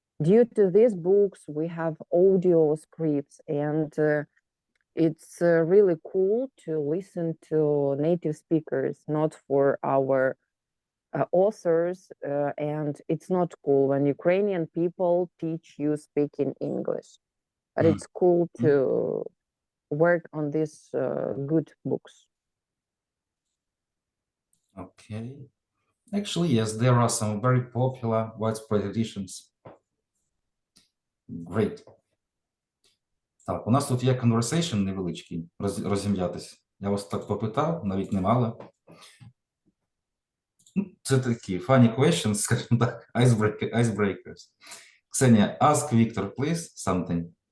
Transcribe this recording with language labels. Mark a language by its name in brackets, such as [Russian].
[English] Due to these books, we have audio scripts, and it's really cool to listen to native speakers, not for our authors, and it's not cool when Ukrainian people teach you speaking English, but it's cool to work on these good books. Okay. Actually, yes, there are some very popular widespread editions. Great. [Ukrainian] Так, у нас тут є conversation невеличкий, розім'ятись. Я вас так попитав, навіть немало. Це такі [English] funny questions, [Ukrainian] скажімо так, icebreakers. [English] Ксенія, ask Victor, please, something.